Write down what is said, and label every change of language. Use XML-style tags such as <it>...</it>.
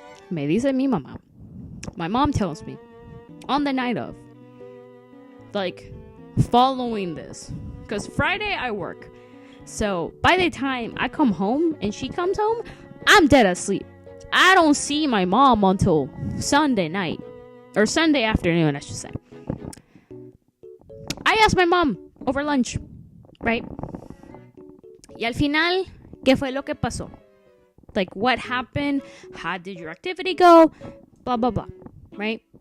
<es>Me dice mi mamá.</es> <en>My mom tells me on the night of, like, following this, because Friday I work, so by the time I come home and she comes home, I'm dead asleep. I don't see my mom until Sunday night, or Sunday afternoon, I should say. I asked my mom over lunch, right?</en> <es>Y al final, ¿qué fue lo que pasó?</es> <en>Like, what happened? How did your activity go? Blah, blah, blah. Right?</en>